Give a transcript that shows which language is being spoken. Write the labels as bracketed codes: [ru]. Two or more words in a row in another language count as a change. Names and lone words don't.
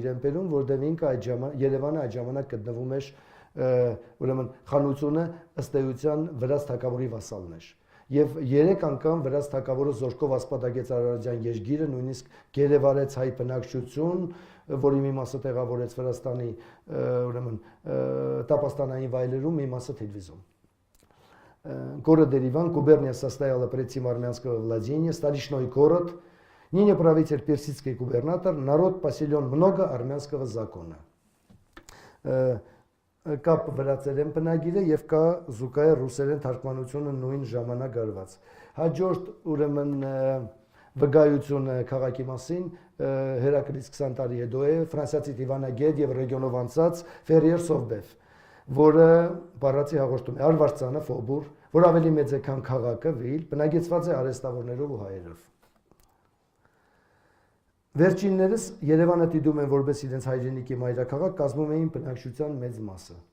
[hy] իրեն բերում որտեղ ինքը այդ ժամանակ Երևանը այդ ժամանակ գտնվում էր ուրեմն խանությունը ըստ էության վրաց թագավորի վասալն էր եւ 3 անգամ վրաց թագավորը զորքով ասպատակեց Արարատյան երկիրը նույնիսկ գերեվարեց հայ բնակչություն որի մի մասը տեղավորեց Վրաստանի ուրեմն տապաստանային вայլերում մի մասը Թիլվիզում [ru] Город Ереван, губерния состояла предтем армянского владения, столичной город, ныне правитель персидский губернатор, народ поселен много армянского закона. [hy] Կապ վրացել են բնագիրը եւ կա զուգահեռ ռուսերեն թարգմանությունը նույն ժամանակ գրված։ Հաջորդ ուրեմն վկայությունը քաղաքի մասին Հերակլից 20 տարի հետո է ֆրանսիացի դիվանագետ եւ ռեգիոնով անցած Ֆերիեր Սովբեվ, որը բառացի հաղորդում է Արվարձանը Ֆոբուր, որ ավելի մեծ է քան քաղաքը Վիլ, բնագեցված է արհեստավորներով ու հայերով։ Վերջիններս Երևանը դիտում են որպես իրենց հայրենիքի մայրաքաղաք, կազմում էին բնակչության մեծ մասը։